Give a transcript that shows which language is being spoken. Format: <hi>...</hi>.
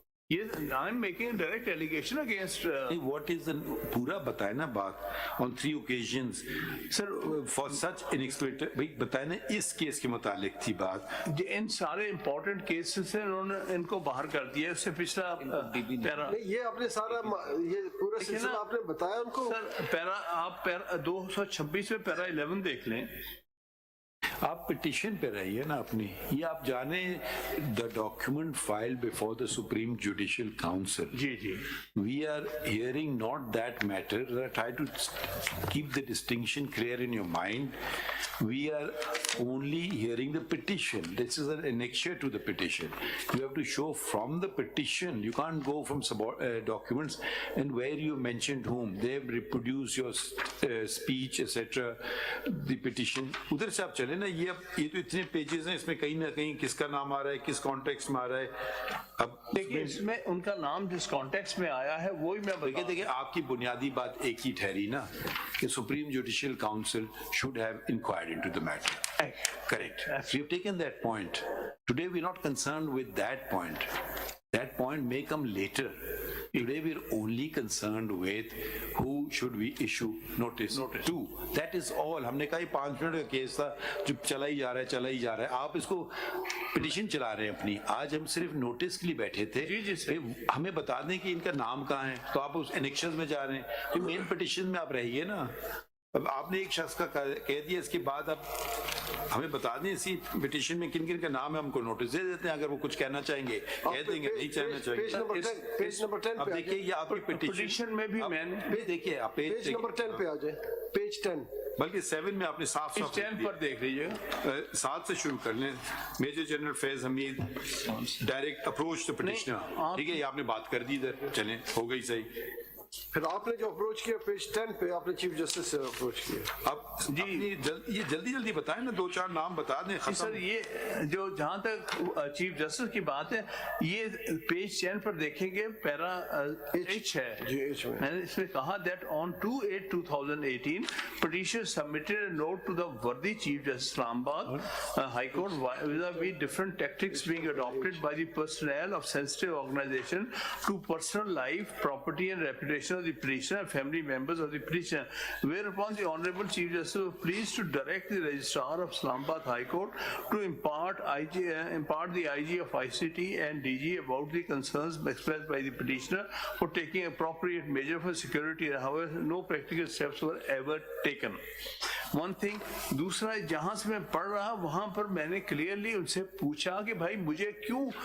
<en>یہ I am making a direct allegation against</en> <ur>what is the پورا بتائے نا بات. on 3 occasions sir for such unexpected بھائی بتائے نا اس کیس کے متعلق تھی بات. ان سارے امپورٹنٹ کیسز سے انہوں نے ان کو باہر کر دیا. اس سے پچھلا پیرا یہ آپ نے سارا یہ پورا سلسلہ آپ نے بتایا ان کو. سر پیرا آپ 226 میں پیرا 11 دیکھ لیں. آپ پٹیشن پہ رہیے نا اپنی.</ur> <en>یہ آپ جانیں the document file before the supreme judicial council.</en> <ur>جی</ur> <en>We are hearing not that matter. Try to keep the distinction clear in your mind. We are only hearing the petition. This is an annexure to the petition. You have to show from the petition. You can't go from documents and where you mentioned whom. They have reproduced your speech, etc.</en> <ur>The petition. ادھر سے آپ چلے نا. یہ تو اتنے pages ہیں, اس میں کہیں نہ کہیں کس کا نام آ رہا ہے, کس کانٹیکس میں آ رہا ہے. اب دیکھیے اس میں ان کا نام جس کانٹیکس میں آیا ہے وہی میں دیکھیں آپ کی بنیادی بات ایک ہی ٹھہری نا کہ supreme judicial council should have inquired into the matter.</ur> <en>Correct. We have taken that point. Today we are not concerned with that point. That point may come later. Today we are only concerned with who should we issue notice to. That is all.</en> <ur>ہم نے کہا یہ 5 minute کا case تھا جو چلا ہی جا رہا ہے. آپ اس کو پٹیشن چلا رہے ہیں اپنی. آج ہم صرف نوٹس کے لیے بیٹھے تھے. ہمیں بتا دیں کہ ان کا نام کہاں ہے, تو آپ اس انیکشنز میں جا رہے ہیں. مین پٹیشن میں آپ رہیے نا. اب آپ نے ایک شخص کا کہہ دیا, اس کے بعد اب ہمیں بتا دیں اسی پٹیشن میں کن کن کا نام ہے, ہم کو نوٹس دے دیتے ہیں. اگر وہ کچھ کہنا چاہیں گے کہہ دیں گے, نہیں کہنا چاہیں گے. پیج نمبر 10 اب دیکھیے یہ آپ کی پٹیشن میں بھی میں نے دیکھیے آپ پیج نمبر 10 پہ آ جائیں. پیج 10 بلکہ 7 میں آپ نے صاف 10 پر دیکھ لیجیے. 7 سے شروع کر لیں. Major general Faiz Hamid direct approach to petitioner. ٹھیک ہے, یہ آپ نے بات کر دی ادھر, چلیں ہو گئی صحیح. پھر آپ نے جو اپروچ کیا پیج 10 پہ آپ نے چیف جسٹس سے اپروچ کیا. اب جی یہ جلدی بتائیں نا, 2-4 نام بتا دیں. سر یہ جو جہاں تک چیف جسٹس کی بات ہے, یہ پیج 10 پر دیکھیں گے پیرا ایچ ہے.</ur> <en>میں نے اس میں کہا that on 2/8/2018 petitioner submitted a note to the worthy Chief Justice Islamabad High Court vis-a-vis different tactics being adopted by the personnel of sensitive organization to personal life, property and reputation of the petitioner and family members of the petitioner, whereupon the Honorable Chief Justice was pleased to direct the Registrar of Islamabad High Court to impart the IG of ICT and DG about the concerns expressed by the petitioner for taking appropriate measure for security. However, no practical steps were ever taken. One thing.</en> <ur>دوسرا جہاں سے میں پڑھ رہا وہاں پر میں نے clearly ان سے پوچھا کہ بھائی مجھے کیوں</ur>